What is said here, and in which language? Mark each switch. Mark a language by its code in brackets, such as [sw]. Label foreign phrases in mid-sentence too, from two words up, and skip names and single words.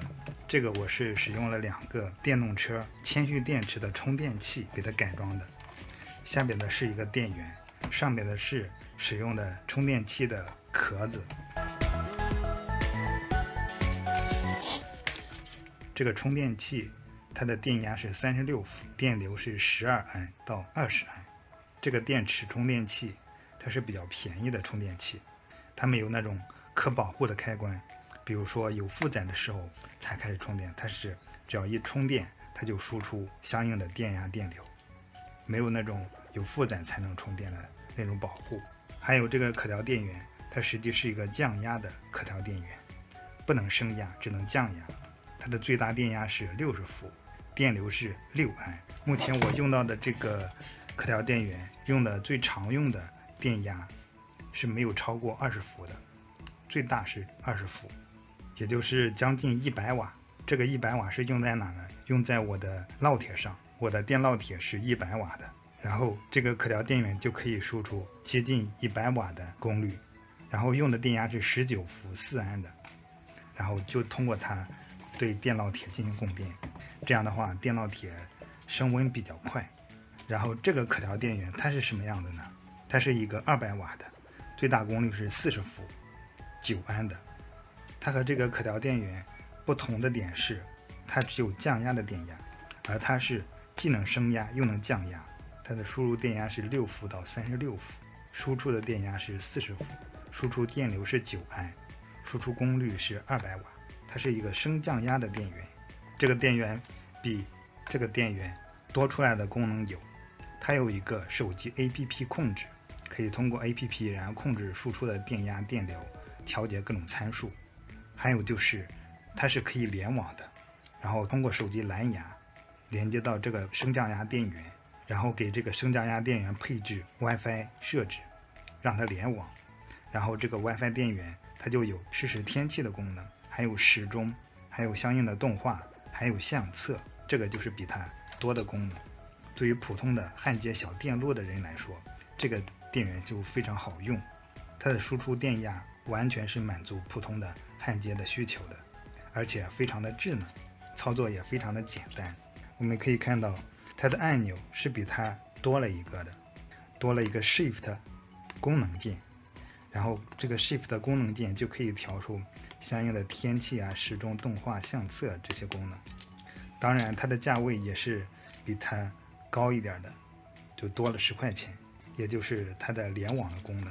[zh] 這個我是使用了2個電動車铅蓄電池的充電器給它改裝的，下邊的是一個電源，上面的是使用的充電器的殼子。這個充電器它的電壓是36伏，電流是12安到20安。這個電池充電器它是比較便宜的充電器，它没有那種可保護的開關，比如說有負載的時候才開始充電，它是只要一充電它就輸出相應的電壓電流，沒有那種有負載才能充電的那種保護。還有這個可調電源它實際是一個降壓的可調電源，不能升壓，只能降壓。它的最大電壓是60伏，電流是6安。目前我用到的這個可調電源用的最常用的電壓是沒有超過20伏的，最大是20伏，也就是將近100瓦。這個100瓦是用在哪呢？用在我的烙鐵上，我的電烙鐵是100瓦的，然後這個可調電源就可以輸出接近100瓦的功率，然後用的電壓是19伏4安的，然後就通過它對電烙鐵進行供電，這樣的話電烙鐵升溫比較快。然後這個可調電源它是什麼樣的呢？它是一個200瓦的，最大功率是40伏9安的。它和這個可調電源不同的點是，它只有降壓的電压，而它是既能升壓又能降压。它的輸入電壓是6伏到36伏，輸出的電壓是40伏，輸出電流是9安，輸出功率是200瓦。它是一個升降壓的電源。這個電源比這個電源多出來的功能有，它有一個手機 APP 控制，可以通過 APP 然後控制輸出的電壓電流，調節各種參數。還有就是它是可以聯網的，然後通過手機藍牙連接到這個升降壓電源，然後給這個升降壓電源配置 WiFi 設置，讓它聯網。然後這個 WiFi 電源它就有實時天氣的功能，還有時鐘，還有相應的動畫，還有相冊，這個就是比它多的功能。对於普通的焊接小電路的人來說，這個電源就非常好用，它的輸出電壓完全是滿足普通的焊接的需求的，而且非常的智能，操作也非常的簡单。我們可以看到它的按钮是比它多了一個的，多了一個 Shift 功能鍵，然後這個 Shift 功能鍵就可以調出相應的天气啊、時鐘、動畫、相冊這些功能。当然它的價位也是比它高一點的，就多了10塊錢，也就是它的聯網的功能。